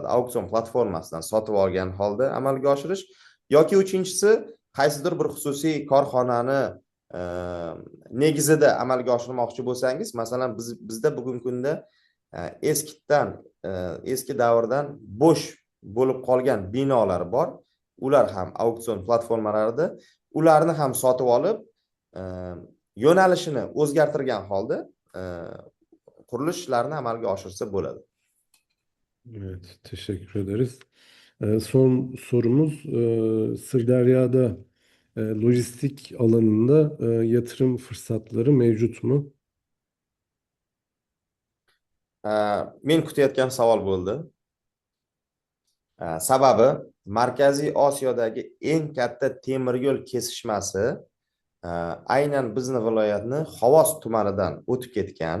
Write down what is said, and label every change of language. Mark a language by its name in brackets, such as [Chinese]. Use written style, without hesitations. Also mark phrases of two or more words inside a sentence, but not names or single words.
[Uzbek] Auksion platformasidan sotib olgan holda amalga oshirish yoki uchinchisi, qaysidir bir xususiy korxonani negizida amalga oshirmoqchi bo'lsangiz, masalan, bizda bugungi kunda eski davrdan bo'sh bo'lib qolgan binolar bor. Ular ham auksion platformalarida, ularni ham sotib olib, yo'nalishini o'zgartirgan holda qurilish ishlarini amalga oshirsa bo'ladi. [Turkish] Evet, teşekkür ederiz. Son sorumuz Sırdarya'da lojistik alanında yatırım fırsatları mevcut mu? [Uzbek] Men kutayotgan savol bo'ldi. Sababi Markaziy Osiyodagi eng katta temir yo'l kesishmasi aynan bizni viloyatni Xovos tumanidan o'tib ketgan.